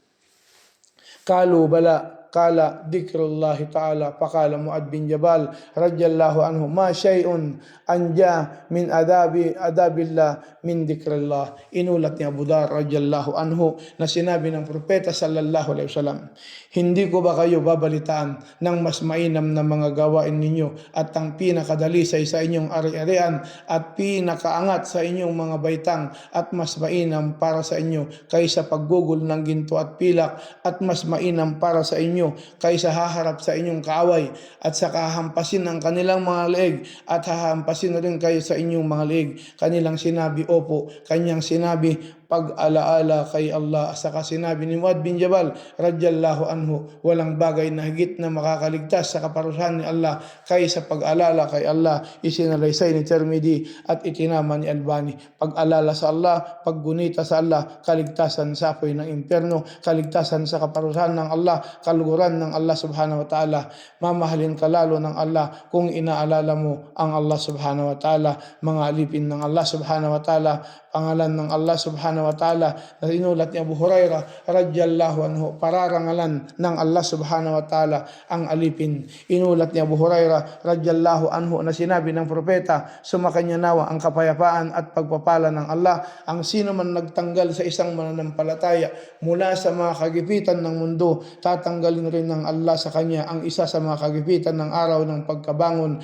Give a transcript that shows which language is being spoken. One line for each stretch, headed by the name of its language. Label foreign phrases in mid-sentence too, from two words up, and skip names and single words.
Arabic: قالوا بلى قال ذكر الله تعالى، فقال معاذ بن جبل رضي الله عنه، ما شيء أنجى من عذاب الله من ذكر الله.
Filipino: Inulat ni Abu Dhar
Arabic: رضي الله عنه
Filipino: na sinabi ng propeta
Arabic: صلى الله عليه وسلم,
Filipino: hindi ko ba kayo babalitaan ng mas mainam na mga gawain ninyo at ang pinakadalisay sa inyong ari-arian at pinakaangat sa inyong mga baitang at mas mainam para sa inyo kaysa paggugol ng ginto at pilak at mas mainam para sa inyo kaysa haharap sa inyong kaaway at sa hahampasin ng kanilang mga leeg at hahampasin na rin kayo sa inyong mga leeg. Kanilang sinabi, opo. Kanyang sinabi, pag-alaala kay Allah. Saka sinabi ni Muad bin Jabal
Arabic: رضي الله عنه,
Filipino: walang bagay na higit na makakaligtas sa kaparusahan ni Allah kaysa pag-alala kay Allah. Isinalaysay ni Tirmidhi at itinama ni Albani. Pag-alala sa Allah, paggunita sa Allah, kaligtasan sa apoy ng impyerno, kaligtasan sa kaparusahan ng Allah, kaluguran ng Allah
Arabic: سبحانه وتعالى.
Filipino: Mamahalin ka lalo ng Allah kung inaalala mo ang Allah
Arabic: سبحانه وتعالى.
Filipino: Mga alipin ng Allah
Arabic: سبحانه وتعالى,
Filipino: pangalan ng Allah
Arabic: سبحانه وتعالى
Filipino: na inulat ni Abu Hurairah
Arabic: رضي الله عنه,
Filipino: pararangalan ng Allah
Arabic: سبحانه وتعالى
Filipino: ang alipin. Inulat ni Abu Hurairah
Arabic: رضي الله عنه
Filipino: na sinabi ng propeta, sumakanya nawa ang kapayapaan at pagpapala ng Allah. Ang sino man nagtanggal sa isang mananampalataya mula sa mga kagipitan ng mundo, tatanggalin rin ng Allah sa kanya ang isa sa mga kagipitan ng araw ng pagkabangon.